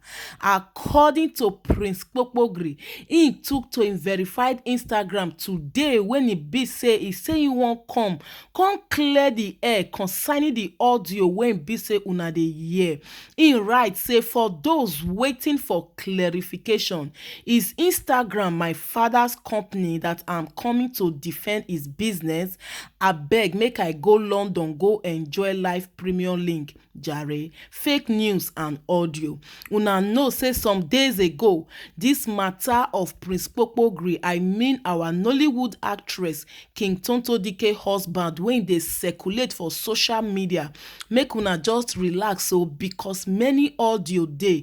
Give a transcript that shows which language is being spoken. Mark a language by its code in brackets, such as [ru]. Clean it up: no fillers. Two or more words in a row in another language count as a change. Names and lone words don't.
[pcm] According to Prince Kpokpogri, he took to him verified Instagram today when he say he won't come clear the air concerning the audio when he say una dey hear. He write say for those waiting for clarification, is Instagram my father's company that I'm coming to defend his business? Abeg make I go London go enjoy live premium link jare. Fake news and audio. Una know say some days ago this matter of Prince Kpokpogri, I mean our Nollywood actress King Tonto DK husband, when they circulate for social media, make una just relax because many audio dey.